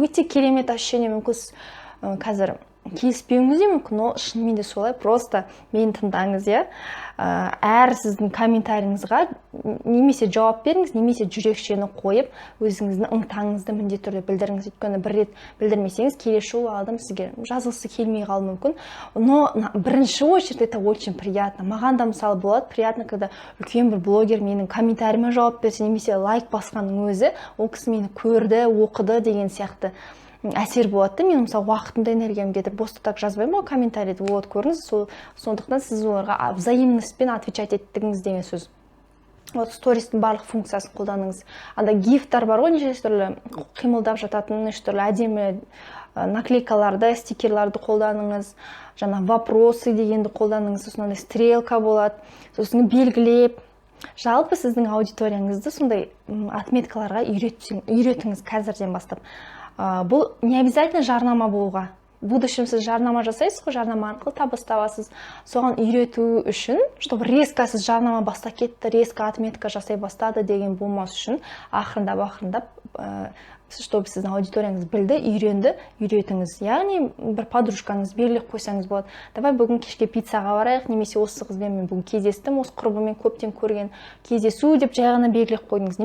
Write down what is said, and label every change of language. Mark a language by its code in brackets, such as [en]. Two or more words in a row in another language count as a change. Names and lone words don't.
[kk] Өте керемет ощущение, мүмкін қазір келіспеуіңіз де мүмкін, но шынымен де солай, просто мені тыңдаңыз, әр сіздің комментарийіңізға немесе жауап беріңіз, немесе жүрекшені қойып, өзіңіздің ынтаңызды міндетті түрде білдіріңіз. Өйткені бір рет білдірмесеңіз, келесі жолы адам сізге жазылғысы келмей қалуы мүмкін. [ru] Но бірінші очередь это очень приятно. [kk] Маған да мысалы болады [ru] приятно, когда [kk] үлкен бір блогер менің комментарийіме жауап берсе, немесе лайк басқанның өзі, ол кісі мені көрді, оқыды деген сияқты әсер болады. Мен мысалы уақытымды, энергиямды кетіріп босты так жазбаймын ғой комментарийді. Вот көріңіз, сондықтан сіз оларға взаимностьпен отвечать еттіңіз деген сөз. Вот стористің барлық функциясын қолданыңыз. Анда гифтар бар ғой, неше түрлі қимылдап жататын, неше түрлі әдемі наклейкаларды, стикерларды қолданыңыз. Жаңа вопросы дегенді қолданыңыз. Сосын стрелка болады. Сосын белгілеп, жалпы сіздің аудиторияңызды сондай отметкаларға үйретіңіз қазірден бастап. Бұл [ru] не обязательно [kk] жарнама болуға. [ru] В будущем [kk] сіз жарнама жасайсыз ғой, жарнама арқылы табыс табасыз. Соған үйрету үшін, [ru] чтобы резко [kk] сіз жарнама баста кетті, резко отметка жасай бастады деген болмас үшін, ақырындап, чтобы сіздің аудиторияңыз білді, үйретіңіз. Яғни бір подружкаңыз белгілеп қойсаңыз болады. Давай бүгін кешке пиццаға барайық, немесе осы қызбен мен бүгін кездестім, осы құрбыммен көптен көрген кездесу деп жай ғана белгілеп қойдыңыз.